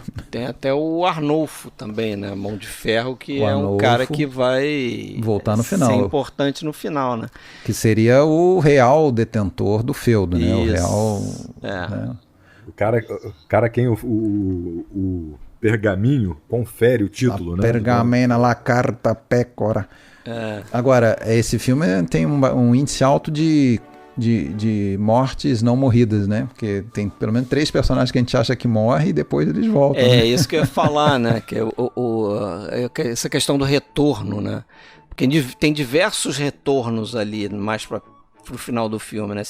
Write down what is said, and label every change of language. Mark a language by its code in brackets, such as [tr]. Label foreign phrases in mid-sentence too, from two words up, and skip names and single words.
[pt] Tem até o Arnolfo também, né? Mão de Ferro, que é um cara que vai voltar no final. Ser importante no final, né? Que seria o real detentor do feudo, né? O real... Né? O cara quem o pergaminho confere o título, né? [it] Pergamena la carta pecora. [pt] Agora, esse filme tem um índice alto de mortes não morridas, né? Porque tem pelo menos 3 personagens que a gente acha que morrem e depois eles voltam. Né? Isso que eu ia falar, né? Que essa questão do retorno, né? Porque tem diversos retornos ali, mais para o final do filme, né?